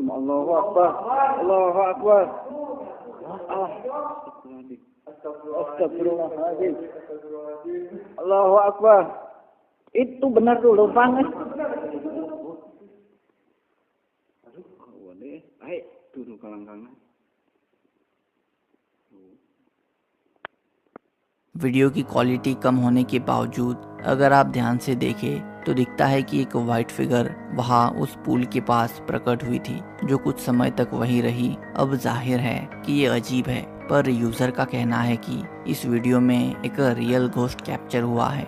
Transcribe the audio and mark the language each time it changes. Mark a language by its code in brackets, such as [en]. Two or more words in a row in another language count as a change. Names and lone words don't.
[ar] الله أكبر. الله أكبر. Astagfirullahaladzim. الله أكبر. [id] Itu benar tuh lubang. Ayo turun kalang-kalang. [hi] वीडियो की क्वालिटी कम होने के बावजूद अगर आप ध्यान से देखें तो दिखता है कि एक [en] white figure [hi] वहां उस पुल के पास प्रकट हुई थी, जो कुछ समय तक वहीं रही। अब जाहिर है कि ये अजीब है, पर यूजर का कहना है कि इस वीडियो में एक [en] real ghost capture [hi] हुआ है।